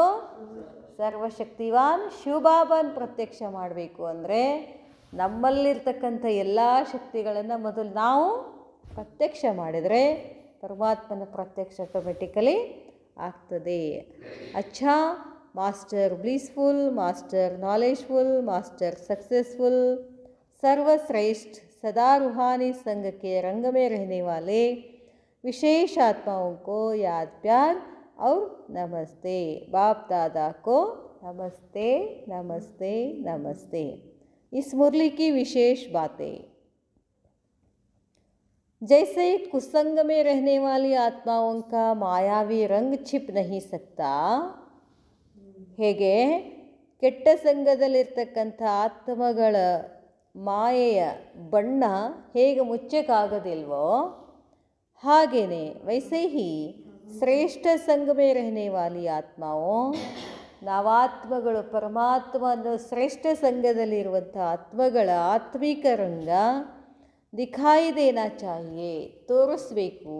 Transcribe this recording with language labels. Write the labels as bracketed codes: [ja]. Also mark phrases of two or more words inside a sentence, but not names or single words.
[kn] ಸರ್ವಶಕ್ತಿವಾನ್ ಶಿವಬಾಬಾನ ಪ್ರತ್ಯಕ್ಷ ಮಾಡಬೇಕು. ಅಂದರೆ ನಮ್ಮಲ್ಲಿರ್ತಕ್ಕಂಥ ಎಲ್ಲ ಶಕ್ತಿಗಳನ್ನು ಮೊದಲು ನಾವು ಪ್ರತ್ಯಕ್ಷ ಮಾಡಿದರೆ ಪರಮಾತ್ಮನ ಪ್ರತ್ಯಕ್ಷ ಆಟೋಮೆಟಿಕಲಿ ಆಗ್ತದೆ. [hi] ಅಚ್ಛಾ, [en] master blissful, master knowledgeful, master successful, [hi] सर्वश्रेष्ठ, सदा रूहानी संग के रंग में रहने वाले विशेष आत्माओं को याद प्यार और नमस्ते. बाप दादा को नमस्ते नमस्ते नमस्ते. इस मुरली की विशेष बातें, जैसे कुसंग में रहने वाली आत्माओं का मायावी रंग छिप नहीं सकता, [kn] ಹೇಗೆ ಕೆಟ್ಟ ಸಂಘದಲ್ಲಿರ್ತಕ್ಕಂಥ ಆತ್ಮಗಳ ಮಾಯೆಯ ಬಣ್ಣ ಹೇಗೆ ಮುಚ್ಚಕ್ಕಾಗೋದಿಲ್ವೋ, ಹಾಗೆಯೇ [hi] वैसे ही श्रेष्ठ संग में रहने वाली आत्माओं, [kn] ನಾವಾತ್ಮಗಳು ಪರಮಾತ್ಮ ಅನ್ನೋ ಶ್ರೇಷ್ಠ ಸಂಘದಲ್ಲಿರುವಂಥ ಆತ್ಮಗಳ ಆತ್ಮಿಕ ರಂಗ [hi] दिखाई देना चाहिए, [kn] ತೋರಿಸ್ಬೇಕು.